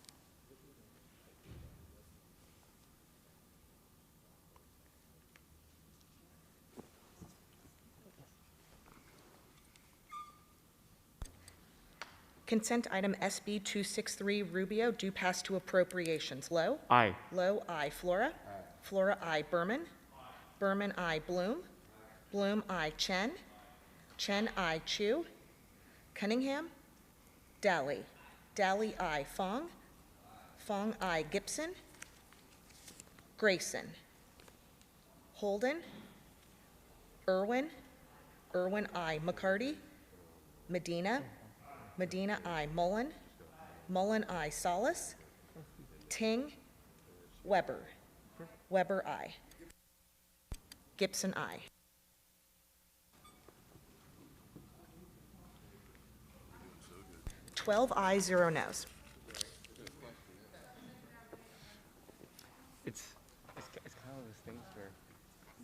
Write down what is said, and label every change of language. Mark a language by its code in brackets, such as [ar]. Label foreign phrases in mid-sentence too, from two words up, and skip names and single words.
[en] Consent item SB 263 Rubio do pass to appropriations. Low. Aye. Low, aye. Flora. Aye. Flora, aye. Berman. Aye. Berman, aye. Bloom. Aye. Bloom, aye. Chen. Chen, aye. Chu. Cunningham. Daly. Daly, aye. Fong. Fong, aye. Gibson. Grayson. Holden. Irwin. Irwin, aye. McCarty. Medina. Medina, aye. Mullen. Mullen, aye. Solis. Ting. Weber. Weber, aye. Gibson, aye. Twelve ayes, 0 noes. It's kind of those things where